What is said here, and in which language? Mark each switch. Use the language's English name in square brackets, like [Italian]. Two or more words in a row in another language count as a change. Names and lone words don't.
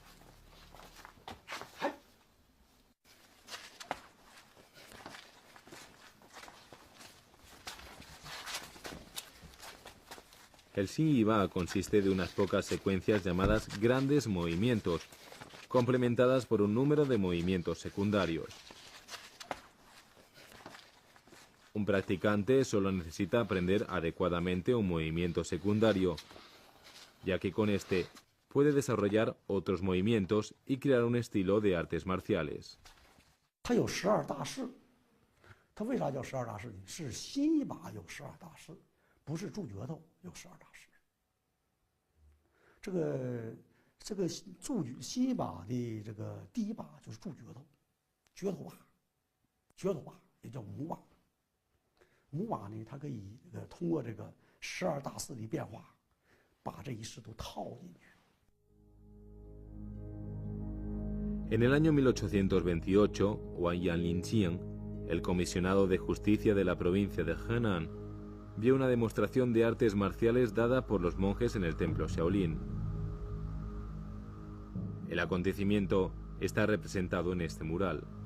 [Spanish] El Xin Yi Ba consiste de unas pocas secuencias llamadas grandes movimientos, complementadas por un número de movimientos secundarios. Un practicante solo necesita aprender adecuadamente un movimiento secundario, ya que con este puede desarrollar otros movimientos y crear un estilo de artes marciales. [Chinese] 它有12大式，它为啥叫12大式呢？是新一把有12大式，不是助角斗有12大式。这个新一把的这个第一把就是助角斗，角头把也叫母把。母把呢，它可以通过这个12大式的变化，把这一式都套进去。 [Spanish] En el año 1828, Wang Yanlingqian, el comisionado de justicia de la provincia de Henan vio una demostración de artes marciales dada por los monjes en el templo Shaolin. El acontecimiento está representado en este mural.